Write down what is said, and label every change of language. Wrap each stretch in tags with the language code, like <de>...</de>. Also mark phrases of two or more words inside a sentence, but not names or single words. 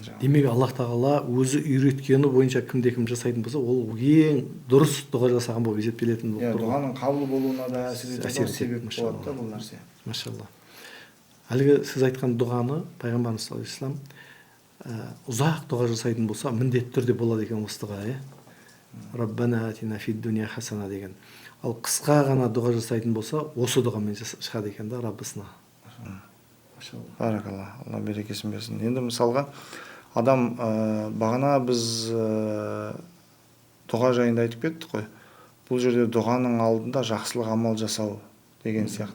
<kk>Демек Аллах Тағала өзі үйреткені бойынша кімде-кім жасайтын болса, ол ең дұрыс дұға жасаған болып есептелетін болып тұр. Дұғаның қабыл болуына да әсер себеп болады да бұл нәрсе. Машалла. Әлгі сіз айтқан дұғаны пайғамбарымыз</kk> <ar>صلى الله عليه وسلم</ar> <kk>ұзақ дұға жасайтын болса, міндетті түрде болады екен осы дұға, иә.</kk> <ar>ربنا آتنا في الدنيا حسنة деген.</ar> <kk>Ал қысқа ғана дұға жасайтын болса, осы дұғамен шығады екен да Раббысына. Баракалла, Алла берекесін берсін. Енді мысалға, адам бағана біз дұға жайында айтып кеттік қой. Бұл жерде дұғаның алдында жақсылық амал жасау деген сияқты.</kk>